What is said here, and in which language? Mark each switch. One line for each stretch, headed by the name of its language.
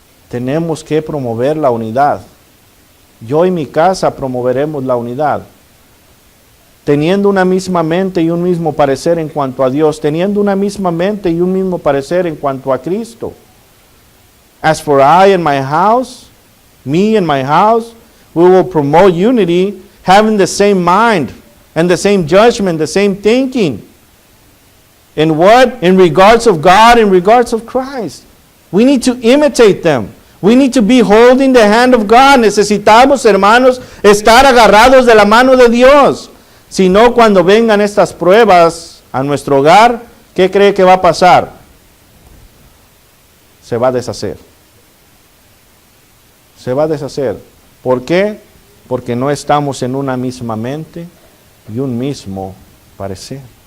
Spanish: Tenemos que promover la unidad. Yo y mi casa promoveremos la unidad, teniendo una misma mente y un mismo parecer en cuanto a Dios, teniendo una misma mente y un mismo parecer en cuanto a Cristo.
English: As for I and my house, me and my house, we will promote unity, having the same mind and the same judgment, the same thinking. In what? In regards of God, in regards of Christ. We need to imitate them. We need to be holding the hand of God.
Spanish: Necesitamos, hermanos, estar agarrados de la mano de Dios. Si no, cuando vengan estas pruebas a nuestro hogar, ¿qué cree que va a pasar? Se va a deshacer. Se va a deshacer. ¿Por qué? Porque no estamos en una misma mente y un mismo parecer.